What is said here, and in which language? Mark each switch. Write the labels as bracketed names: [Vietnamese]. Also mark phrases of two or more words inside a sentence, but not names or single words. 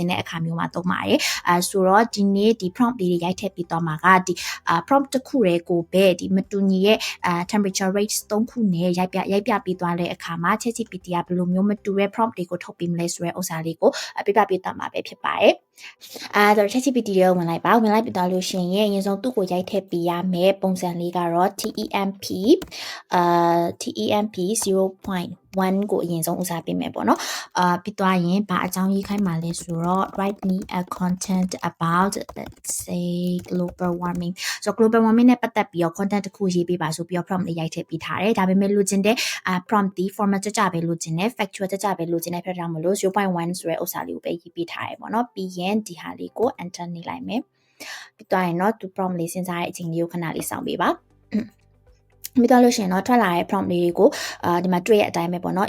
[Burmese] င်တဲ့အခါမျိုးမှာသုံးပါတယ်ဆိုတော့ဒီနေ့ဒီ prompt လေးတွေရိုက်ထည့်ပြီးတော့မှာကဒီ prompt တစ်ခုတည်းကိုပဲဒီမတူညီရဲ့ [English] temperature range [Burmese] 3ခုနဲ့ရိုက်ပြပြီးသွားတဲ့အခါမှာ ChatGPT ကဘယ်လိုမျိုးမတူတဲ့ prompt တွေကိုထုတ်ပေးမလဲဆိုတဲ့ဥစ္စာလေးကိုပြပြပေးသွားမှာပဲဖြစ်ပါတယ်ဆိုတော့ ChatGPT ကိုဝင်လိုက်ပြီးသွားလို့ရှိရင်အရင်ဆုံးသူ့ကိုရိုက်ထည့်ပေးရမယ်ပုံစံလေးကတော့ TEMP TEMP 0.1 ကိုအရင်ဆုံးဦးစားပေးမယ်ပေါ့နော်ပြီးသွားရင်ဘာအကြောင်းရေးခိုင်းမှာလဲဆိုတော့ [English] write me a content about let's say global warming [Burmese] ဆိုတော့ [English] global warming [Burmese] နဲ့ပတ်သက်ပြီးတော့ content တစ်ခုရေးပေးပါဆိုပြီးတော့ prompt လေးရိုက်ထည့်ပေးထားတယ်ဒါပေမဲ့လိုချင်တဲ့ prompt ဒီ format ကြပဲလိုချင်တယ် factual ကြပဲလိုချင်တဲ့ဖြစ်တာမ လို့ 0.1 ဆိုတဲ့ဥစ္စာလေးကိုပဲရေးပေးထားတယ်ပေါ့နော်ပြီးရင်ဒီဟာလေးကို enter နေလိုက်မယ်ပြီးသွားရင်တော့သူ prompt လေးစဉ်းစားတဲ့အချိန်လေးကိုခဏလေးစောင့်ပေးပါမိတော့လို့ရှိရင်တော့ထွက်လာတဲ့ prompt လေးတွေကိုဒီမှာတွေ့ရတဲ့အတိုင်းပဲပေါ့နော်